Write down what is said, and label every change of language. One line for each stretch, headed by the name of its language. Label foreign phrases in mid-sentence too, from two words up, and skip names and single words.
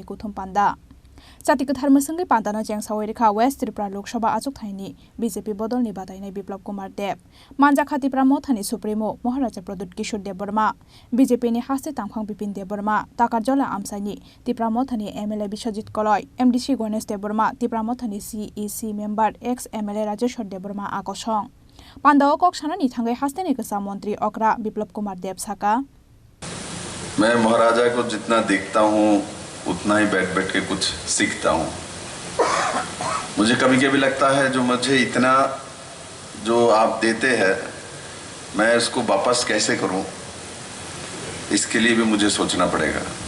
Kok Borok: कुथुम पांदा जाति गोथार मसंगै पांदानो जेंसावै रेखा वेस्ट त्रिपुरा लोकसभा आसुकथाइनि बीजेपी बदलनि बादायनाय बिप्लब कुमार देव मानजा खातिप्रा मथानि सुप्रीमो महाराजा प्रदोत किशोर देव बर्मा बीजेपी नि हास्ते तांखां बिपिन देव बर्मा ताकारजला आमसाइनि तिप्रा मथानि एमएलए विश्वजित कलय एमडीसी गणेश देव बर्मा तिप्रा मथानि
English: CEC member ex MLA
Kok Borok: राजेश्वर देव बर्मा आगसं पांदाओ कक्सानानि थांगै हास्तेनि गोसा मंत्री अकरा बिप्लब कुमार देव साका
Hindi: मैं महाराजा को जितना देखता हूँ उतना ही बैठ बैठ के कुछ सीखता हूँ। मुझे कभी कभी लगता है जो मुझे इतना जो आप देते हैं मैं उसको वापस कैसे करूँ, इसके लिए भी मुझे सोचना पड़ेगा।